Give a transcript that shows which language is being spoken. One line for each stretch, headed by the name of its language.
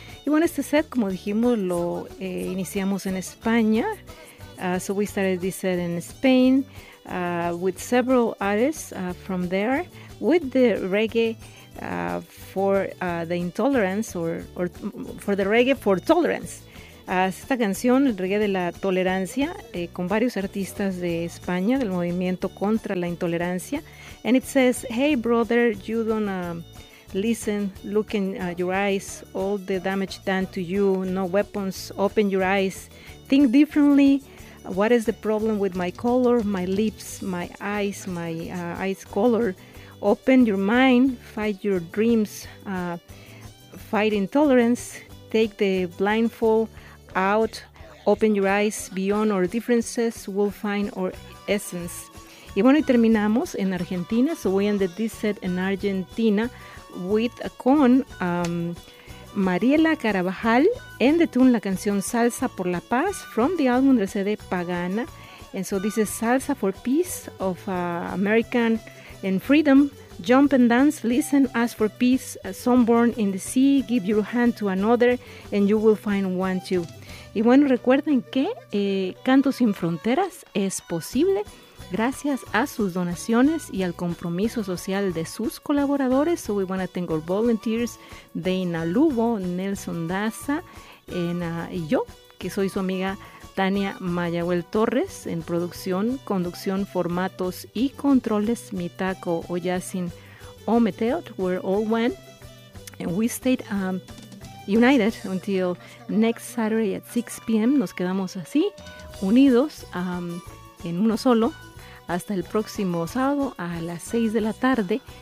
Spanish: Y bueno, este set, como dijimos, lo iniciamos en España.
English: So we started this set in Spain with several artists from there with the reggae for the intolerance or for the reggae for tolerance.
Spanish: Esta canción, el reggae de la tolerancia, con varios artistas de España, del movimiento contra la intolerancia.
English: And it says, hey brother, you don't listen, look in your eyes, all the damage done to you, no weapons, open your eyes, think differently, what is the problem with my color, my lips, my eyes, my eyes color, open your mind, fight your dreams, fight intolerance, take the blindfold out, open your eyes, beyond our differences, we'll find our essence.
Spanish: Y bueno, y terminamos en Argentina,
English: so we ended this set in Argentina with Mariela Carabajal and the tune,
Spanish: la canción
English: Salsa por la Paz, from the album del CD Pagana. And so this is Salsa for Peace of American and Freedom. Jump and dance, listen, ask for peace, sunburn in the sea, give your hand to another, and you will find one too.
Spanish: Y bueno, recuerden que Canto Sin Fronteras es posible gracias a sus donaciones y al compromiso social de sus colaboradores.
English: So we want to thank our volunteers,
Spanish: Dana Lugo, Nelson Daza, y yo, que soy su amiga Tania Mayagüel Torres, en producción, conducción, formatos y controles, Mitaco, Oyasin, Ometeot,
English: we're all one. And we stayed united until next Saturday at 6 p.m.
Spanish: Nos quedamos así, unidos, en uno solo, hasta el próximo sábado a las 6 de la tarde.